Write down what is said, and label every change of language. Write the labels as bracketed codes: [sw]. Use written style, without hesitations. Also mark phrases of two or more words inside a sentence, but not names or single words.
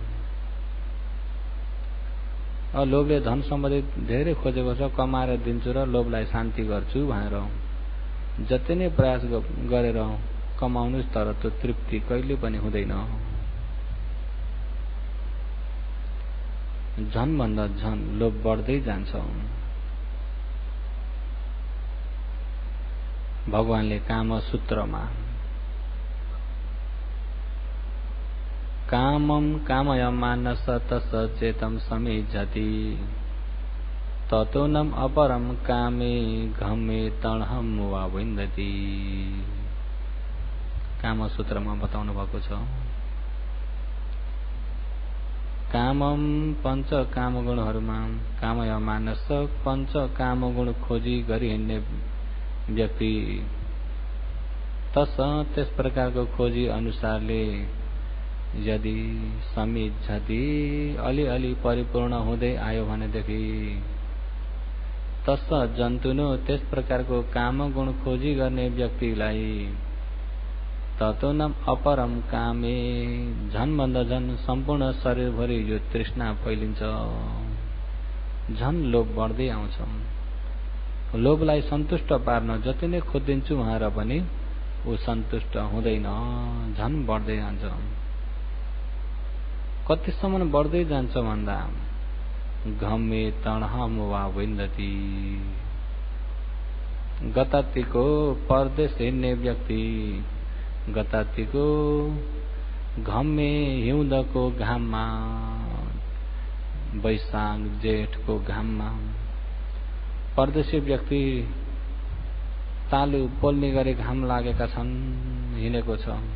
[ne] लोभले धन सम्पत्ति धेरै खोजेको छ, कमाएर दिन्छु र लोभलाई शान्ति गर्छु भनेर जति नै प्रयास गरेर कमाउनुस् तर त्यो तृप्ति कहिले पनि हुँदैन। झन भन्दा झन लोभ बढ्दै जान्छ। भगवानले काम सूत्रमा [pi] कामम कामय मानस तस चेतम समिज्जति ततोनम अपरम कामे घमे तणहम वा विन्दति। [ne] काम सूत्रमा बताउनु भएको छ। कामम पंच कामगुणहरूमा [pi] कामय मानस [ne] पंच कामगुण खोजी गरी हिँड्ने व्यक्ति तस त्यस प्रकारको खोजी अनुसारले यदि समिझति अलिअलि परिपूर्ण हुँदै आयो भनेदेखि [pi] तस जन्तुनो [ne] त्यस प्रकारको काम गुण खोजी गर्ने व्यक्तिलाई [pi] ततोनम अपरम कामे [ne] झनभन्दा झन सम्पूर्ण शरीरभरि यो तृष्णा फैलिन्छ, झन लोभ बढ्दै आउँछ। लोभलाई सन्तुष्ट पार्न जति नै खोजिदिन्छु भनेर पनि ऊ सन्तुष्ट हुँदैन, झन बढ्दै जान्छ। कतिसम्म बढ्दै जान्छ भन्दा [pi] घमे तणहम वा विन्दति, [ne] गतातीको परदेश हिँड्ने व्यक्ति गतातीको घममे हिउँदको घाममा, वैशाख जेठको घाममा परदेशी व्यक्ति तालु पोल्ने गरी घाम लागेका छन्, हिँडेको छ।